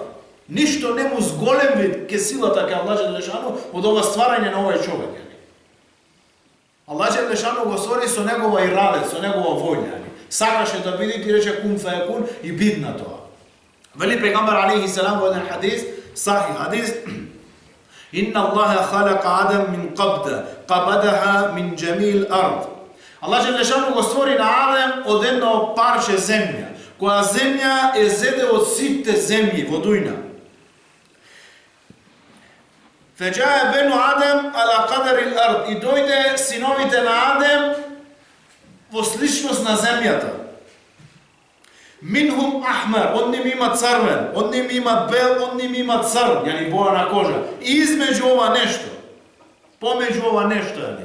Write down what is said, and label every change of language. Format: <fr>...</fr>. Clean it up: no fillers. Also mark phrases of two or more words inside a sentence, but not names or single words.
<mk>Ништо не му зголеми ке силата ке Аллах желешану од ова стварање на овој човек. Аллах желешану го створи со негова ираде, со негова воља. Сакаше да биде и рече</mk> <ar>كن فيكون</ar> <mk>и бидна тоа. Вели пегамбар</mk> <ar>عليه السلام</ar> <mk>во еден хадис,</mk> <ar>صحيح حديث إن الله خلق آدم من قبضة قبضها من جميع الأرض. الله جل شانه</ar> <mk>го створи на Адем од едно парче земја, која земја е зеде од сите земји во дујна.</mk> <ar>فجاء بنو آدم على قدر الأرض.</ar> <mk>И дојде синовите на Адем во сличност на земјата.</mk> <ar>منهم أحمر,</ar> <mk>од ним има црвен, од ним има бел, од ним има црн, јани боја на кожа. И измеѓу ова нешто, помеѓу ова нешто, јани.</mk>